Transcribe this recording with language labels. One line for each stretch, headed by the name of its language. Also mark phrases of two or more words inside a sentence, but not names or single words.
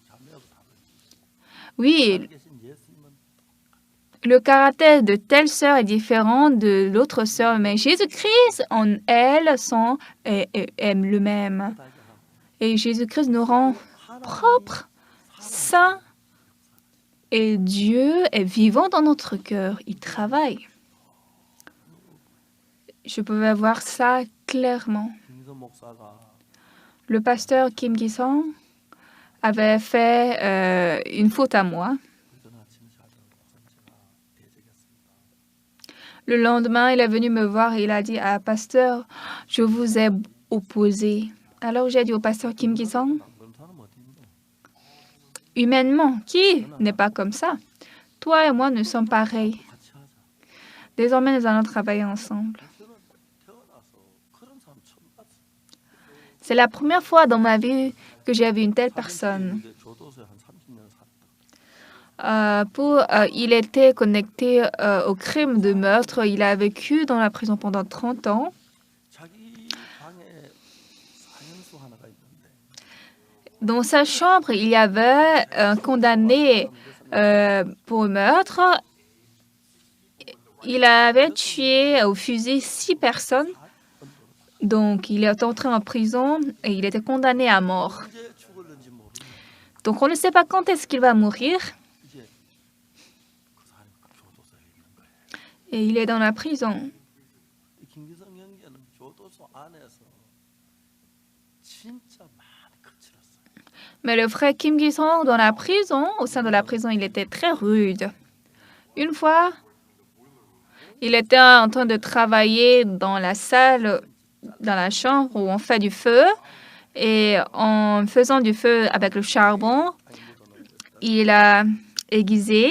French: Oui,
Korean: 계신 예수님은
French: le caractère de telle sœur est différent de l'autre sœur, mais Jésus-Christ en elle est le même.
Korean: 다하게 하고
French: Et Jésus-Christ nous rend propres, saints. Et Dieu est vivant dans notre cœur. Il travaille. Je pouvais voir ça clairement.
Korean: 김기선 목사가
French: Le pasteur Kim Gi-song avait fait une faute à moi.
Korean: 그전 아침 자리에 목사님 제가 대적했습니다.
French: Le lendemain, il est venu me voir et il a dit à pasteur, je vous ai opposé. Alors j'ai dit au pasteur Kim Gi-song,
Korean: 그런 사람 어디 있노?
French: humainement, qui n'est pas comme ça? Toi et moi, nous sommes pareils.
Korean: 같이 하자.
French: Désormais, nous allons travailler ensemble.
Korean: 저는 태어나서 그런 사람 처음 봤어.
French: C'est la première fois dans ma vie que j'ai vu une telle personne.
Korean: 근데 교도소에 한 30년 살았다.
French: Il était connecté au crime de meurtre. Il a vécu dans la prison pendant 30 ans.
Korean: 자기 방에 사형수 하나가 있는데
French: Dans sa chambre, il y avait un condamné pour meurtre. Il avait tué au fusil 6 personnes. Donc, il est entré en prison et il était condamné à mort.
Korean: 언제 죽을는지 모르는
French: Donc, on ne sait pas quand est-ce qu'il va mourir.
Korean: 이제 그 사람이 교도소에 있는 거예요.
French: Et il est dans la prison.
Korean: 이 김기성 형제는 교도소 안에서 진짜 많이 거칠었어요.
French: Mais le frère Kim Gi-song, dans la prison, au sein de la prison, il était très rude. Une fois, il était en train de travailler dans la salle, dans la chambre où on fait du feu. Et en faisant du feu avec le charbon, il a aiguisé.